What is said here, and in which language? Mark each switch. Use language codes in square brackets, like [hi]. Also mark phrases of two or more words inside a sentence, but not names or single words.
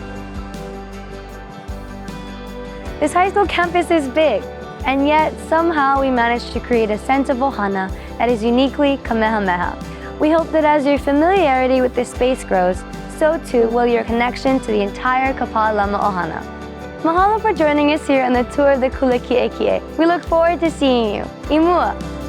[en] This high school campus is big, and yet somehow we managed to create a sense of ohana that is uniquely Kamehameha. We hope that as your familiarity with this space grows, so too will your connection to the entire Kapālama ohana. Mahalo for joining us here on the tour of the [haw] kula kiʻekiʻe. [en] We look forward to seeing you. [haw] I mua!